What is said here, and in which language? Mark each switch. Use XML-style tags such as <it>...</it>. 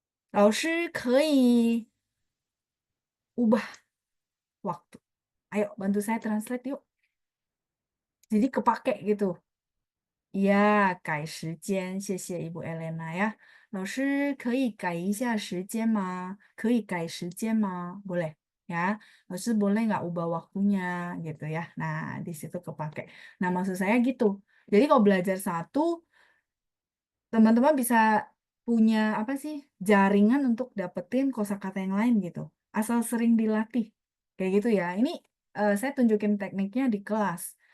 <zh>老师可以</zh> <id>ubah waktu. Ayo bantu saya translate yuk. Jadi kepake gitu.</id> <zh>Ya, 改时间，谢谢 Ibu Elena ya. 老师可以改一下时间吗？可以改时间吗？</zh> <id>Boleh ya. 老师 boleh nggak ubah waktunya gitu ya. Nah, di situ kepake. Nah, maksud saya gitu. Jadi kalau belajar satu, teman-teman bisa punya apa sih jaringan untuk dapetin kosakata yang lain gitu. Asal sering dilatih. Kayak gitu ya. Ini saya tunjukin tekniknya di kelas.</id>